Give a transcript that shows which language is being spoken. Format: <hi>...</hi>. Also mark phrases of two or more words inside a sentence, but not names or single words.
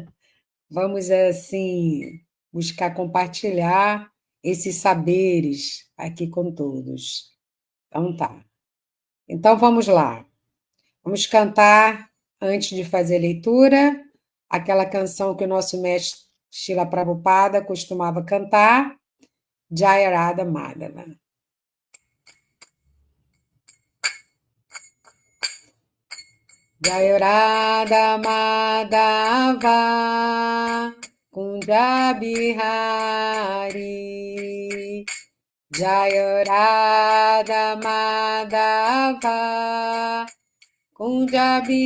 <pt>Vamos, assim, buscar compartilhar esses saberes aqui com todos. Então tá. Então vamos lá. Vamos cantar, antes de fazer a leitura, aquela canção que o nosso mestre Srila Prabhupada costumava cantar,</pt> <sa>Jaya Radha Madhava. Jaya Radha Madhava Kunja Bihari Jaya Radha Madhava Kunja</sa>